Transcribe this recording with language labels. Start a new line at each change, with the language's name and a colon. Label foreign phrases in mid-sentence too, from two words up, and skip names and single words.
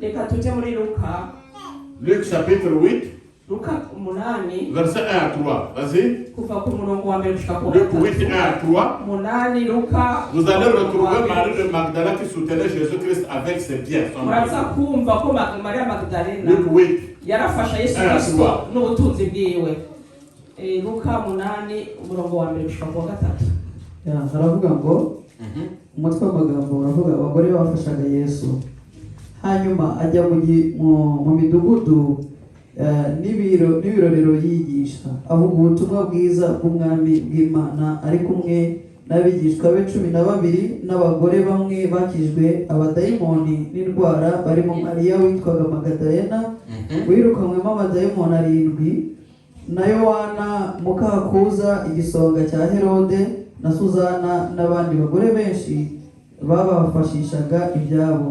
French: Luc chapitre 8, verset 1 à 3. Vas-y. Luc 8, 1 à 3. Vous allez retrouver Marie de Magdala qui soutenait Jésus-Christ avec ses biens. Luc 8, 1 à 3.
Kinyarwanda: haravuga ngo umutwe w'amagambo uravuga abagore bafashaga Yesu, hanyuma ajya mu midugudu n'ibirorero yigisha avuga ubutumwa bwiza bw'umwami bw'Imana ari kumwe n'abigishwa be 12 n'abagore bamwe bakijwe abadayimoni n'indwara barimo Mariya witwaga Magdalena wirukanywemo amadayimoni 7 na Yohana mukakuza igisonga cya Herode na Suzana n'abandi bagore benshi babafashishaga ibyabo.